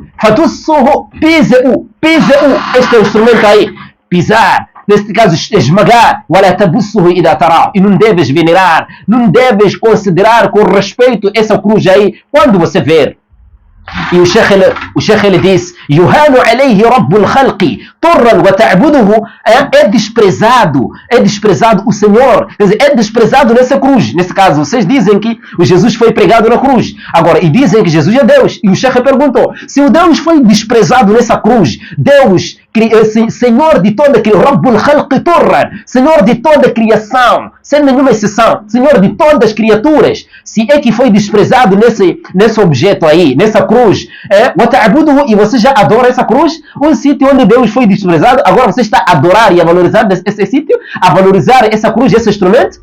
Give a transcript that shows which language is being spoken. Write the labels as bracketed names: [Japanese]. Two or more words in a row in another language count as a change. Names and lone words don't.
[Portuguese] Pise-o, este é o instrumento aí, pisar. Neste caso, esmagar, e não deves venerar, não deves considerar com respeito essa cruz aí, quando você ver. E o Sheikh ele diz, [Arabic] يُهانُ عليه ربُّ الخلقِ طُرًّا وتعبدُهُ, [Portuguese] é desprezado o Senhor, quer dizer, é desprezado nessa cruz. Nesse caso, vocês dizem que o Jesus foi pregado na cruz, agora, e dizem que Jesus é Deus. E o Sheikh perguntou, se o Deus foi desprezado nessa cruz, Deus, Senhor de toda criação, [Arabic] ربُّ الخلقِ طُرًّا, [Portuguese] Senhor de toda criação, sem nenhuma exceção, Senhor de todas as criaturas, se é que foi desprezado nesse objeto aí, nessa cruz, e você já adora essa cruz, um sítio onde Deus foi desprezado, agora você está a adorar e a valorizar esse sítio, a valorizar essa cruz, esse instrumento.